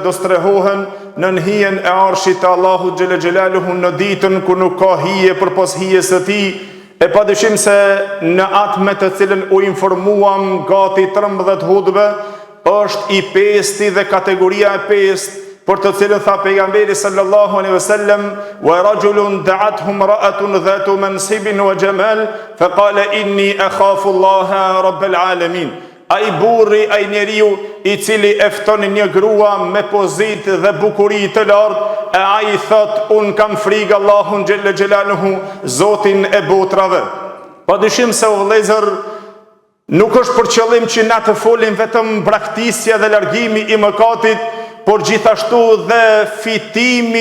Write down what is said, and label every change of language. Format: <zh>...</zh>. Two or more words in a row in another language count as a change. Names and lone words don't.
<sq>do strehohen në hijen e arshit të Allahut</sq> <ar>جل جلاله</ar> <sq>në ditën kur nuk ka hije përpos hijes së tij, e padyshim se në atë me të cilën u informuam gati 13 hutbe është i 5 dhe kategoria e 5 për të cilën tha pejgamberi</sq> <ar>صلى الله عليه وسلم ورجل دعته امرأة ذات منصب وجمال فقال إني أخاف الله رب العالمين.</ar> <sq>Ai burri, ai njeriu i cili e fton një grua me pozitë dhe bukuri të lartë, e ai thot un kam frikë Allahun</sq> <ar>جل جلاله,</ar> <sq>Zotin e botrave. Padyshim se o vëllezër, nuk është për qëllim që na të folim vetëm braktisja dhe largimi i mëkatit, por gjithashtu dhe fitimi</sq>